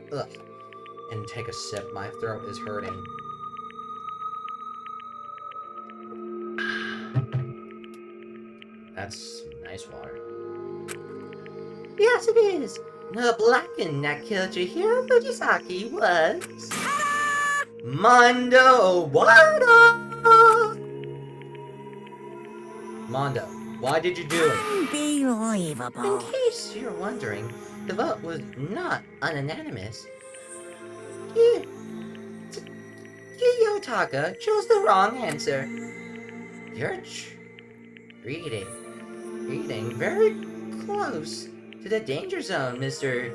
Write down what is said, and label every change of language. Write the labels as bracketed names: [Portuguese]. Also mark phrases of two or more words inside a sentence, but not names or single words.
[English] Ugh. And take a sip. My throat is hurting. That's nice water. Yes, it is. The Blackened that killed Chihiro Fujisaki was... Mondo Wada! Mondo, why did you do it? Unbelievable. In case you're wondering, the vote was not unanimous. Kiyotaka chose the wrong answer. You're reading very close to the danger zone, Mr.